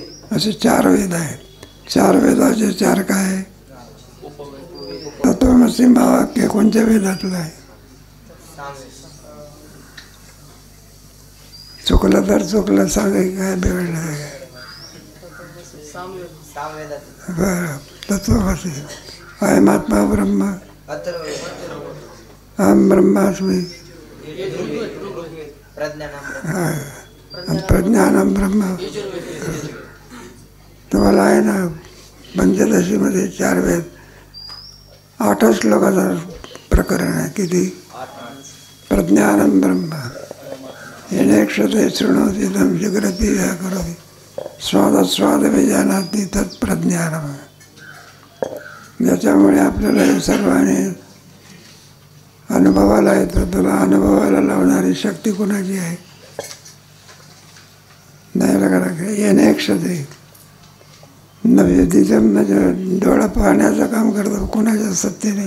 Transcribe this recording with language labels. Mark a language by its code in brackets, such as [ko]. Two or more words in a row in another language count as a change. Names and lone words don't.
[mr] असे 4 वेद आहेत. 4 वेदाचे 4 काय? तत्वमसी महावाक्य कोणत्या वेदातलं आहे? चुकलं तर चुकलं सांगाय काय बिघडलं? बरं. तत्वमसी. [sa] अयमात्मा ब्रह्म, अहम ब्रह्मास्मी, प्रज्ञानम ब्रह्म. [mr] तुम्हाला आहे ना पंचदशीमध्ये 4 वेद, 8 श्लोकाचं प्रकरण आहे. किती? [sa] प्रज्ञानम ब्रह्म. येनेक्षते शृणोति तं जिग्रति या करोति स्वादास्वाद विजानाति तत्प्रज्ञानम. [mr] ज्याच्यामुळे आपल्याला हे सर्वांनी अनुभवाला येतं, तुला अनुभवाला लावणारी शक्ती कुणाची आहे? नाही लगा येनेक्षते नव्हे म्हणजे डोळा पाहण्याचं काम करतो कुणाच्या सत्तेने?